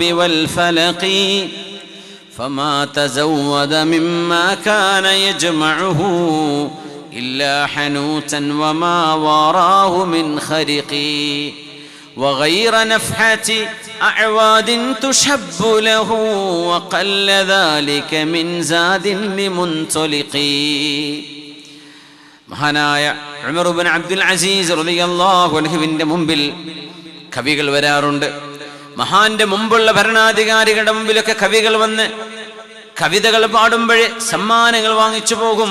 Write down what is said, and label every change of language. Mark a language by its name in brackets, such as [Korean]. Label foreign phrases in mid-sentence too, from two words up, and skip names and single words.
[Arabic] والفلق فما تزود مما كان يجمعه إلا حنوتا وما وراه من خرق وغير نفحة أعواد تشب له وقل ذلك من زاد لمنطلق. [Malayalam] മഹാനായ ഉമർ ഇബ്നു അബ്ദുൽ അസീസ് [Arabic] رضي الله عنه [Malayalam] മുമ്പിൽ കവികൾ വരാറുണ്ട്. മഹാന്റെ മുമ്പുള്ള ഭരണാധികാരികളുടെ മുമ്പിലൊക്കെ കവികൾ വന്ന് കവിതകൾ പാടുമ്പോഴേ സമ്മാനങ്ങൾ വാങ്ങിച്ചു പോകും.